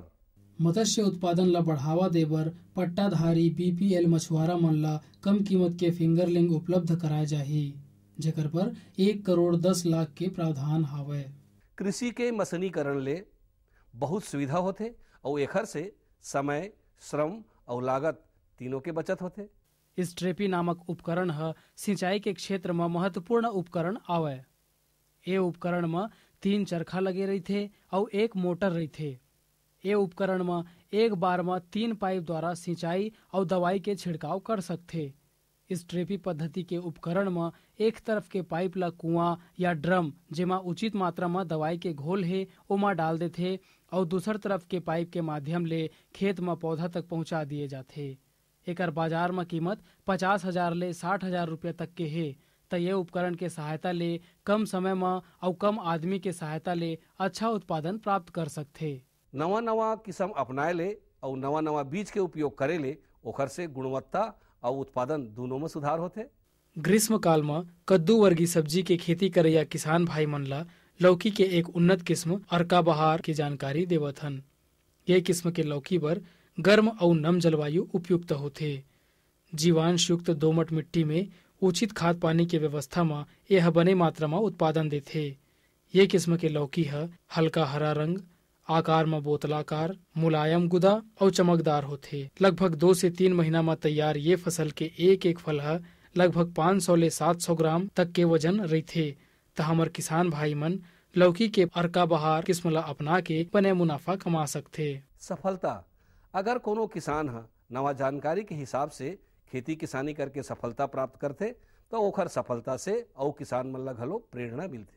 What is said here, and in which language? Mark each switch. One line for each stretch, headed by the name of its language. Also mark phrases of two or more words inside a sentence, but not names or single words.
Chhattisgarhi: मत्स्य उत्पादन ला बढ़ावा देबर पट्टाधारी बीपीएल मछुआरा मन ला कम कीमत के फिंगरलिंग उपलब्ध कराए जाही, जेकर पर 1 करोड़ 10 लाख के प्रावधान हावय। कृषि के मशीनीकरण ले बहुत सुविधा होथे और एखर से समय, श्रम और लागत तीनों के बचत होथे। स्ट्रेपी नामक उपकरण है सिंचाई के क्षेत्र में महत्वपूर्ण उपकरण आवय। ये उपकरण में 3 चरखा लगे रहते और 1 मोटर रहते। ये उपकरण में एक बार में 3 पाइप द्वारा सिंचाई और दवाई के छिड़काव कर सकते। इस ट्रेपी पद्धति के उपकरण में एक तरफ के पाइप ला कुआं या ड्रम जेमा उचित मात्रा में दवाई के घोल है ओमा डाल देथे और दूसर तरफ के पाइप के माध्यम ले खेत में पौधा तक पहुंचा दिए जाथे। एकर बाजार में कीमत 50,000 ले 60,000 रुपया तक के है। तो ये उपकरण के सहायता ले कम समय में और कम आदमी के सहायता ले अच्छा उत्पादन प्राप्त कर सकथे। नवा नवा किस्म अपनाए ले और नवा नवा बीज के उपयोग करे ले ओखर से गुणवत्ता और उत्पादन दोनों में सुधार होते। ग्रीष्म काल में कद्दू वर्गीय सब्जी के खेती करैया किसान भाई मन ला लौकी के एक उन्नत किस्म अर्का बहार की जानकारी देवत हन। ये किस्म के लौकी बर गर्म और नम जलवायु उपयुक्त होथे। जीवांश युक्त दोमट मिट्टी में उचित खाद पानी के व्यवस्था में यह बने मात्रा में उत्पादन देथे। ये किस्म के लौकी है हल्का हरा रंग, आकार में बोतलाकार, मुलायम गुदा और चमकदार होथे। लगभग 2 से 3 महीना में तैयार ये फसल के एक फल है लगभग 500 ले 700 ग्राम तक के वजन रहथे। तो हमार किसान भाई मन लौकी के अर्का बहार किस्म ला अपना के बने मुनाफा कमा सकथे। सफलता, अगर कोनो किसान है नवा जानकारी के हिसाब से खेती किसानी करके सफलता प्राप्त करते तो ओखर सफलता से और किसान मन ला घलो प्रेरणा मिलथे।